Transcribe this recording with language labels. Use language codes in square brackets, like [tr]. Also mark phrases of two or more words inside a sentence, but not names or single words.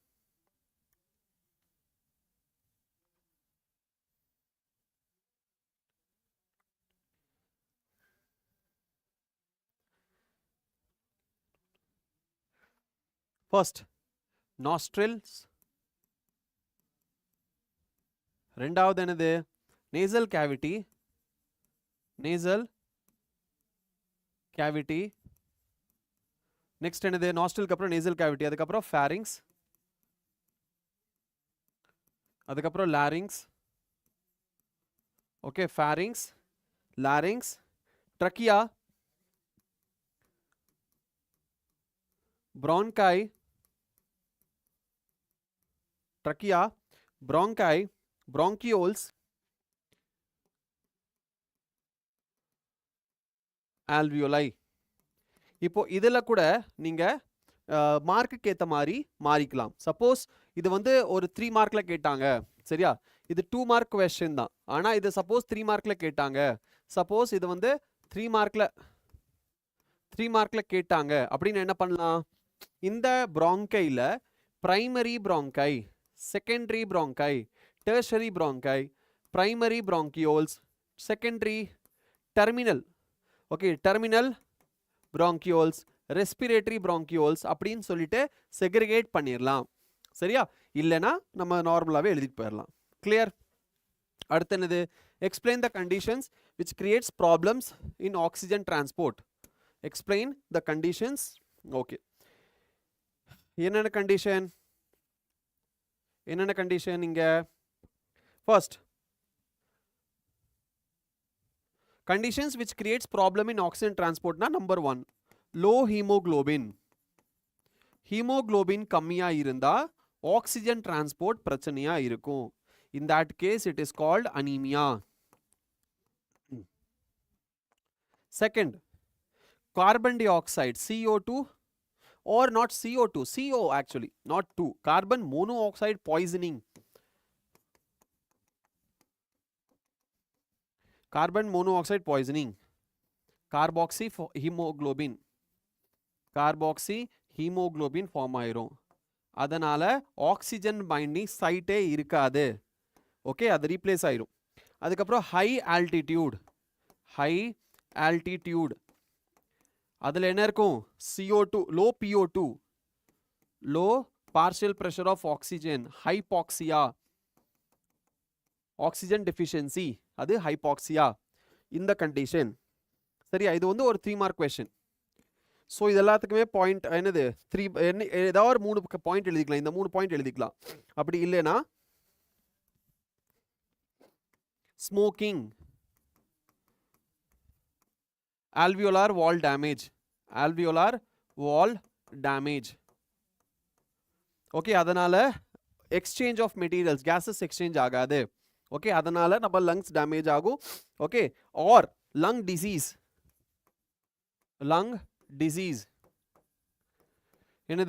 [en] first nostrils, [ta] ரெண்டாவது என்னது [en] nasal cavity, nasal cavity. [ta] நெக்ஸ்ட் என்னது நாஸ்ட்ரிலுக்கு அப்புறம் [en] nasal cavity, [ta] அதுக்கப்புறம் ஃபேரிங்ஸ், அதுக்கப்புறம் லாரிங்ஸ். [en] okay, pharynx, larynx, trachea, bronchi, trachea, bronchi, bronchioles, alveoli. [ta] இப்போ இதில் கூட நீங்கள் மார்க்குக்கு ஏற்ற மாதிரி மாறிக்கலாம். சப்போஸ் இது வந்து ஒரு 3 மார்க்கில் கேட்டாங்க, சரியா? இது 2 [en] mark question [ta] தான். ஆனால் இது சப்போஸ் 3 மார்க்கில் கேட்டாங்க, சப்போஸ் இது வந்து 3 மார்க்கில் கேட்டாங்க அப்படின்னு என்ன பண்ணலாம்? [en] இந்த bronchiல primary bronchi, secondary bronchi, tertiary bronchi, primary bronchioles, secondary, terminal, okay, terminal bronchioles, respiratory bronchioles [ta] அப்படின்னு சொல்லிட்டு [en] segregate [ta] பண்ணிடலாம். சரியா? இல்லைனா நம்ம நார்மலாகவே எழுதிட்டு போயிடலாம். கிளியர்? அடுத்து என்னது? [en] explain the conditions which creates problems in oxygen transport. explain the conditions. [ta] okay, என்னென்ன கண்டிஷன்? என்னென்ன கண்டிஷன் இங்க? [en] ஃபர்ஸ்ட் conditions which creates problem in oxygen transport na number 1 low hemoglobin. [ta] hemoglobin கம்மியா இருந்தா [en] oxygen transport [ta] பிரச்சனையா இருக்கும். [en] in that case it is called anemia. second carbon dioxide, CO2, or not CO2, CO actually, not 2, carbon monoxide poisoning. carbon monoxide poisoning, carboxy hemoglobin, carboxy hemoglobin ஃபார்ம் ஆயிரும். [ta] அதனால [en] oxygen binding site [ta] இருக்காது. ஓகே, அது ரீப்ளேஸ் ஆயிரும். அதுக்கப்புறம் [en] high altitude, high altitude [ta] அதில் என்ன இருக்கும்? [en] CO2, low PO2, low partial pressure of oxygen, hypoxia, oxygen deficiency, அது ஹைபாக்சியா. [ta] இந்த கண்டிஷன் சரியா? இது வந்து ஒரு 3 [en] mark question. [ta] ஸோ இது எல்லாத்துக்குமே பாயிண்ட் என்னது? 3, ஏதாவது ஒரு 3 பாயிண்ட் எழுதிக்கலாம். இந்த 3 பாயிண்ட் எழுதிக்கலாம். அப்படி இல்லைன்னா [en] ஸ்மோக்கிங், alveolar wall damage, alveolar wall damage. [ta] ஓகே, அதனால [en] exchange of materials, gases exchange [ta] ஆகாது. ஓகே, அதனால நம்ம [en] lungs damage [ta] ஆகும். ஓகே, [en] or lung disease, lung disease [ta] என்னது?